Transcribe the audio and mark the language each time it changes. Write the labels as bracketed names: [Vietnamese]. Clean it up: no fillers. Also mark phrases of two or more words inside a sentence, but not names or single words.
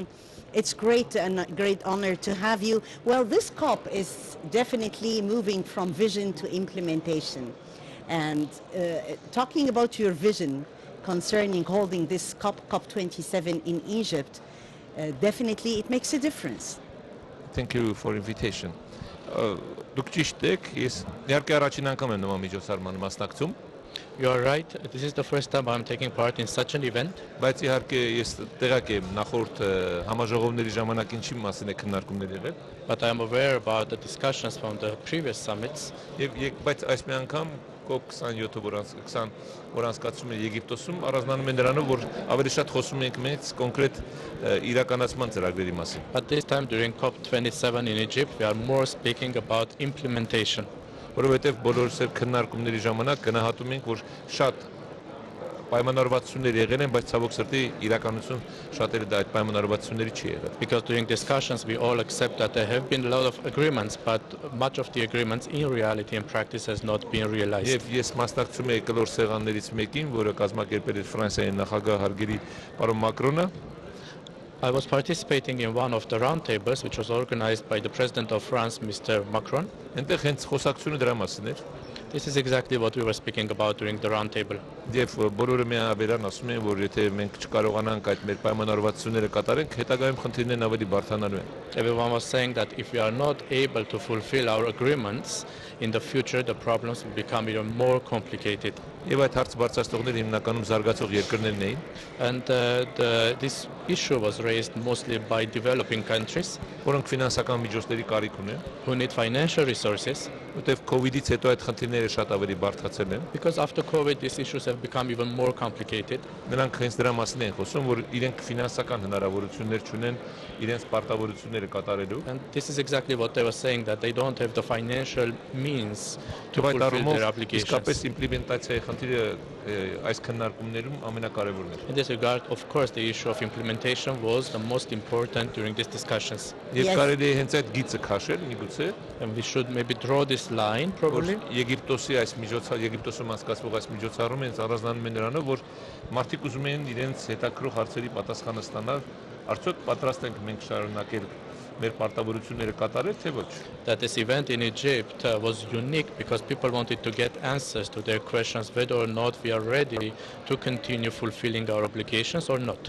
[English] It's great and a great honor to have you. Well, this COP is definitely moving from vision to implementation. And talking about your vision concerning holding this COP27 in Egypt, definitely it makes a difference. Thank you for invitation. [Armenian] Դուք ճիշտ եք, ես իհարկե առաջին անգամ եմ նման միջոցառման մասնակցում, [English] You are right. This is the first time I'm taking part in such an event. [Armenian] բայց իհարկե ես տեղյակ եմ նախորդ համաժողովների ժամանակ ինչի մասին է քննարկումներ եղել, [English] But I am aware about the discussions from the previous summits. [Armenian] բայց այս մի անգամ COP27 որ անցկացվում է Եգիպտոսում, առանձնանում է նրանով, որ ավելի շատ խոսում ենք մենք կոնկրետ իրականացման ծրագրերի մասին։ [English] But this time during COP27 in Egypt, we are more speaking about implementation. [Armenian] Որովհետև բոլորս էլ քննարկումների ժամանակ գնահատում ենք, որ շատ պայմանավորվածություններ եղել են, բայց ցավոք սրտի իրականություն շատերը դա այդ պայմանավորվածությունների չի եղել։ [English] Because during discussions we all accept that there have been a lot of agreements, but much of the agreements in reality and practice has not been realized. [Armenian] Եվ ես մասնակցում եմ կլոր սեղաններից մեկին, որը կազմակերպել էր Ֆրանսիայի նախագահ հարգելի պարոն Մակրոնը։ [English] I was participating in one of the roundtables which was organized by the President of France, Mr. Macron. [Armenian] Այնտեղ հենց խոսակցությունը դրա մասին էր։ [English] This is exactly what we were speaking about during the roundtable. [Armenian] Եվ բոլորը միաբերան ասում են, որ եթե մենք չկարողանանք այդ մեր պայմանավորվածությունները կատարենք, հետագայում խնդիրներն ավելի բարդանալու են։ [English] Everyone was saying that if we are not able to fulfill our agreements, in the future the problems will become even more complicated. [Armenian] Եվ այդ հարց բարձրացնողները հիմնականում զարգացող երկրներն էին։ [English] And this issue was raised mostly by developing countries [Armenian] Որոնք ֆինանսական միջոցների կարիք ունեն, [English] who need financial resources, [Armenian] որտեղ COVID-ից հետո այդ խնդիրները շատ ավելի բարդացել են։ [English] because after COVID these issues have become even more complicated. [Armenian] Նրանք հենց դրա մասին են խոսում, որ իրենք ֆինանսական հնարավորություններ չունեն իրենց պարտավորությունները կատարելու։ [English] And this is exactly what they were saying, that they don't have the financial means to [Armenian] Այդ [English] fulfill [Armenian] առումով [English] their obligations. [Armenian] իսկապես իմպլեմենտացիայի խնդիրը այս քննարկումներում ամենակարևորն էր։ [English] In this regard, of course, the issue of implementation was the most important during these discussions. [Armenian] Եվ [English] Yes. [Armenian] կարելի է հենց այդ գիծը քաշել, միգուցե, [English] And we should maybe draw this line, [Armenian] որ [English] probably. [Armenian] Եգիպտոսում անցկացվող այս միջոցառումը հենց առանձնանում է նրանով, որ մարդիկ ուզում են իրենց հետաքրող հարցերի պատասխանը ստանալ, արդյոք պատրաստ ենք մենք շարունակել մեր պարտավորությունները կատարել, թե ոչ։ [English] That this event in Egypt was unique because people wanted to get answers to their questions whether or not we are ready to continue fulfilling our obligations or not.